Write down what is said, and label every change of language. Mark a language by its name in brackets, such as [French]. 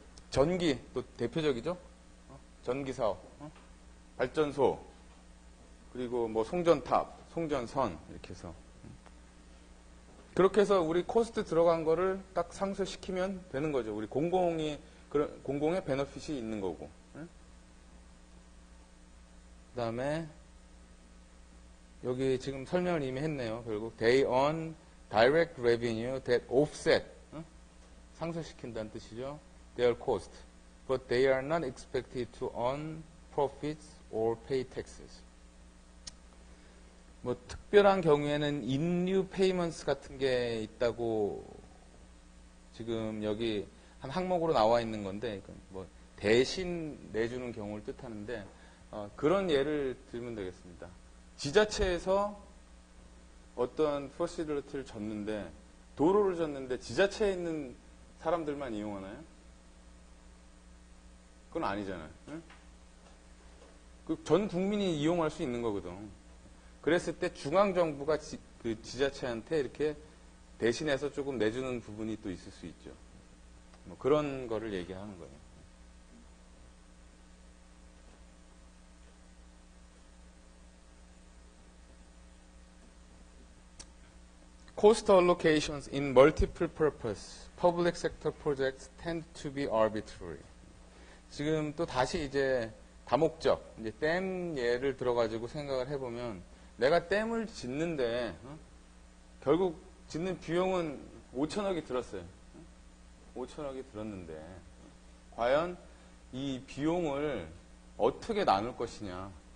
[Korean] 전기 또 대표적이죠. 전기 사업, 발전소, 그리고 뭐 송전탑, 송전선 이렇게 해서 그렇게 해서 우리 코스트 들어간 거를 딱 상쇄시키면 되는 거죠. 우리 공공의 베너핏이 있는 거고. 그 다음에 여기 지금 설명을 이미 했네요. 결국 [English] they earn direct revenue that offset [Korean] 상쇄시킨다는 뜻이죠. [English] their cost. But they are not expected to earn profits or pay taxes. [Korean] 뭐 특별한 경우에는 인류 페이먼스 같은 게 있다고 지금 여기 한 항목으로 나와 있는 건데 뭐 대신 내주는 경우를 뜻하는데 그런 예를 들면 되겠습니다. 지자체에서 어떤 퍼시빌리티를 줬는데 도로를 줬는데 지자체에 있는 사람들만 이용하나요? 그건 아니잖아요. 그 전 국민이 이용할 수 있는 거거든. 그랬을 때 중앙정부가 그 지자체한테 이렇게 대신해서 조금 내주는 부분이 또 있을 수 있죠. 뭐 그런 거를 얘기하는 거예요. [English] Cost allocations in multiple purpose public sector projects tend to be arbitrary. [Korean] 지금 또 다시 이제 다목적, 이제 댐 예를 들어가지고 생각을 해보면 내가 댐을 짓는데 결국 짓는 비용은 5천억이 들었어요. 5천억이 들었는데 과연 이 비용을 어떻게 나눌 것이냐.